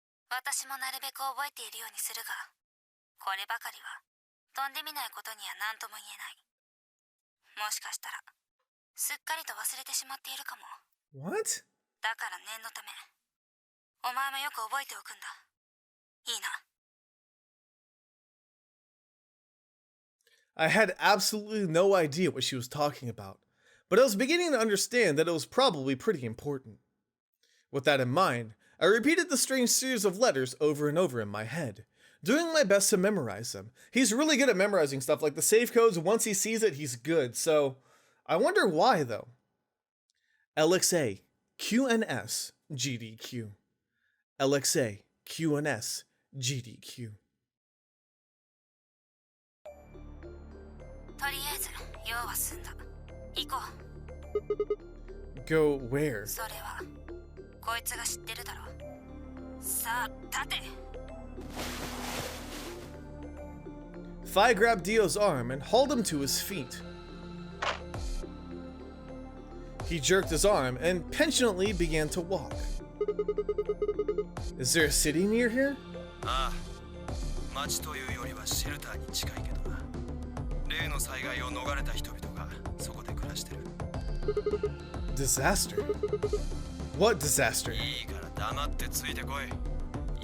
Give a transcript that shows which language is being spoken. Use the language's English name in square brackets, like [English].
[Japanese] 私もなるべく覚えているようにするが、こればかりは飛んでみないことには何とも言えない。もしかしたらすっかりと忘れてしまっているかも。 [English] What? [Japanese] だから念のため、お前もよく覚えておくんだ。いいな。 [English] I had absolutely no idea what she was talking about, but I was beginning to understand that it was probably pretty important. With that in mind, I repeated the strange series of letters over and over in my head, doing my best to memorize them. He's really good at memorizing stuff, like the save codes. Once he sees it, he's good. So, I wonder why, though. LXA, QNS, GDQ. LXA, QNS, GDQ. [Japanese] とりあえず用は済んだ。行こう。 [English] Go where? [Japanese] それはこいつが知ってるだろう。さあ立て。 [English] Fi grabbed Dio's arm and hauled him to his feet. He jerked his arm and petulantly began to walk. Is there a city near here? [Japanese] ああ、町というよりはシェルターに近いけどな。例の災害を逃れた人々がそこで暮らしてる。 [English] Disaster? What disaster? [Japanese] いいから黙ってついてこい。